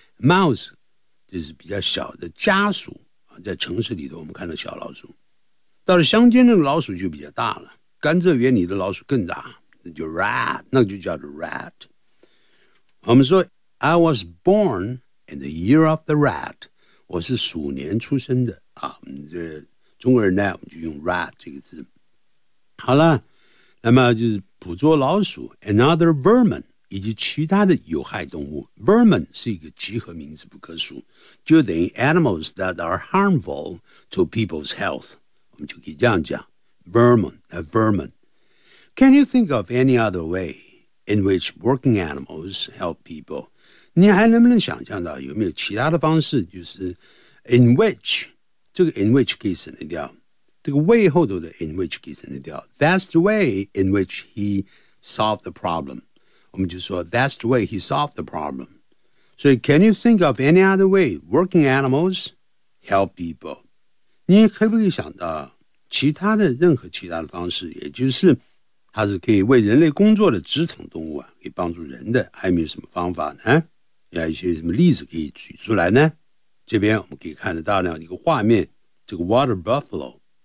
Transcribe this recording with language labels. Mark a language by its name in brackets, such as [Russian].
[Chinese] mouse 就是比较小的家鼠啊，在城市里头我们看到小老鼠，到了乡间那个老鼠就比较大了，甘蔗园里的老鼠更大，那就 rat， 那就叫做 rat。我们说。 [English] I was born in the year of the rat. [Chinese] 我是鼠年出生的啊。这中国人呢，我们就用 rat 这个字。好了，那么就是捕捉老鼠 [English] and other vermin [Chinese] 以及其他的有害动物。 Vermin 是一个集合名词，不可数，就等于 [English] animals that are harmful to people's health。 [Chinese] 我们就可以这样讲 ，vermin 啊 ，vermin。 [English] Can you think of any other way in which working animals help people? [Chinese] 你还能不能想象到有没有其他的方式，就是 in which， 这个 in which 可以省得掉，这个 way 后头的 in which 可以省得掉。 [English] That's the way in which he solved the problem。 [Chinese] 我们就说 [English] that's the way he solved the problem。所以 can you think of any other way working animals help people？ [Chinese] 你可不可以想到其他的任何其他的方式，也就是它是可以为人类工作的职场动物啊，可以帮助人的，还有没有什么方法呢？有一些什么例子可以举出来呢？这边我们可以看得到呢一个画面，这个 water buffalo。